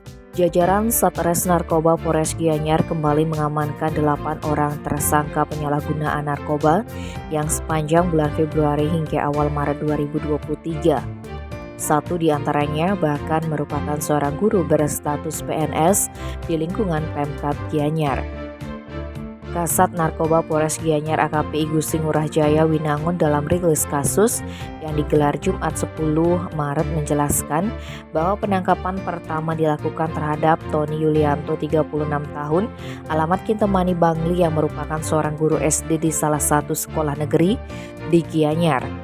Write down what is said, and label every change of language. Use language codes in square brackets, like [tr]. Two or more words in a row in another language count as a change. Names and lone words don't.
[id] Jajaran Satres Narkoba Polres Gianyar kembali mengamankan 8 orang tersangka penyalahgunaan narkoba yang sepanjang bulan Februari hingga awal Maret 2023. Satu di antaranya bahkan merupakan seorang guru berstatus PNS di lingkungan Pemkab Gianyar. Kasat Narkoba Polres Gianyar AKP Igusti Ngurah Jaya Winangun dalam rilis kasus yang digelar Jumat 10 Maret menjelaskan bahwa penangkapan pertama dilakukan terhadap Tony Yulianto 36 tahun alamat Kintemani Bangli yang merupakan seorang guru SD di salah satu sekolah negeri di Gianyar.